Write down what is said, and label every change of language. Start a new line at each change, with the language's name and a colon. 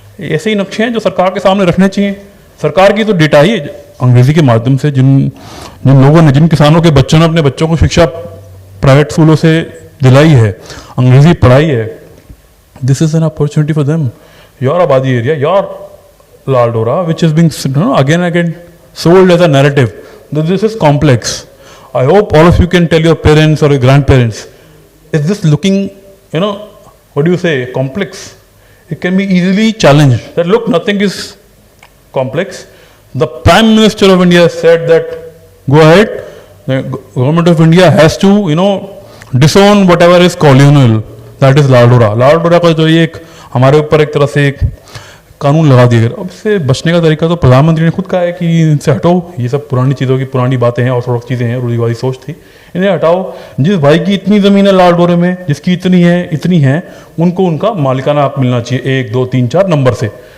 Hindi: ऐसे ही नक्शे हैं जो सरकार के सामने रखने चाहिए। सरकार की तो डेटा ही अंग्रेजी के माध्यम से जिन लोगों ने, जिन किसानों के बच्चों ने अपने बच्चों को शिक्षा प्राइवेट स्कूलों से दिलाई है, अंग्रेजी पढ़ाई है,
English: This is an opportunity for them. Your आबादी area, your Lal Dora, which is being again again sold as a narrative, this is complex. I hope all of you can tell your parents
Hindi: और
English: Your grandparents, is this looking what do you say complex? It can be easily challenged. That look, nothing is complex. The Prime Minister of India said that go ahead. The government of India has to, disown whatever is colonial. That is Lal Dora.
Hindi: लालडोरा का जो ये एक हमारे ऊपर एक तरह से एक कानून लगा दिया गया। अब इससे बचने का तरीका तो प्रधानमंत्री ने खुद कहा है कि इनसे हटो, ये सब पुरानी चीज़ों की पुरानी बातें हैं और थोड़ी चीज़ें हैं, रूढ़िवादी सोच थी, इन्हें हटाओ। जिस भाई की इतनी ज़मीन है लालडोरे में, जिसकी इतनी है, उनको उनका मालिकाना हक मिलना चाहिए 1, 2, 3, 4 नंबर से।